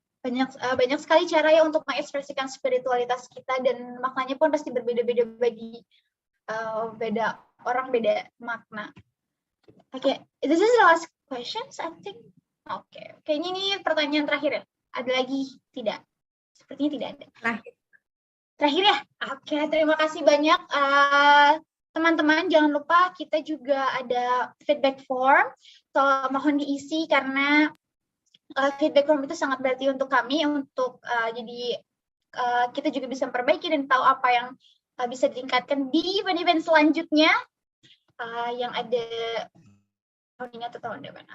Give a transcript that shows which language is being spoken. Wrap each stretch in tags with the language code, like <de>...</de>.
<id>Banyak sekali cara ya untuk mengekspresikan spiritualitas kita dan maknanya pun pasti berbeda-beda bagi beda orang, beda makna.</id> <en>Oke, this is the last questions, I think.</en> <id>Oke, kayaknya ini pertanyaan terakhir ya. Ada lagi? Tidak. Sepertinya tidak ada. Terakhir ya? Oke, terima kasih banyak teman-teman. Jangan lupa kita juga ada feedback form. So, mohon diisi karena feedback form itu sangat berarti untuk kami untuk jadi kita juga bisa memperbaiki dan tahu apa yang bisa ditingkatkan di event-event selanjutnya yang ada tahun ini atau tahun depan.</id>